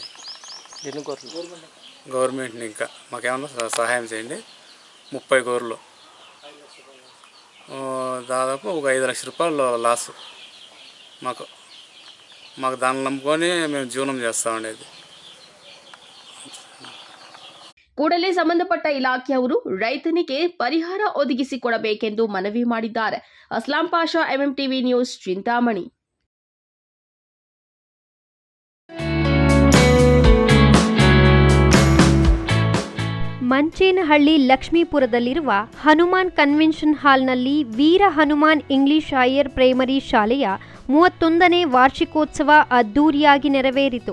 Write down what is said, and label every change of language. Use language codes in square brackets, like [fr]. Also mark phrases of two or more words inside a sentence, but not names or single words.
[te] గవర్నమెంట్ని ఇంకా మాకేమన్నా సహాయం చేయండి. 30 గొర్రెలు దాదాపు ఒక 5 లక్షల రూపాయలు లాసు మాకు దాన్ని నమ్ముకొని మేము జీవనం చేస్తూ ఉండేది. [kn] ಕೂಡಲೇ ಸಂಬಂಧಪಟ್ಟ ಇಲಾಖೆಯವರು ರೈತನಿಗೆ ಪರಿಹಾರ ಒದಗಿಸಿಕೊಡಬೇಕೆಂದು ಮನವಿ ಮಾಡಿದ್ದಾರೆ. ಅಸ್ಲಾಂ ಪಾಷಾ, MMTV ನ್ಯೂಸ್, ಚಿಂತಾಮಣಿ. ಮಂಚೇನಹಳ್ಳಿ ಲಕ್ಷ್ಮೀಪುರದಲ್ಲಿರುವ ಹನುಮಾನ್ ಕನ್ವೆನ್ಷನ್ ಹಾಲ್ನಲ್ಲಿ ವೀರ ಹನುಮಾನ್ ಇಂಗ್ಲಿಷ್ ಹೈಯರ್ ಪ್ರೈಮರಿ ಶಾಲೆಯ 31ನೇ ವಾರ್ಷಿಕೋತ್ಸವ ಅದ್ದೂರಿಯಾಗಿ ನೆರವೇರಿತು.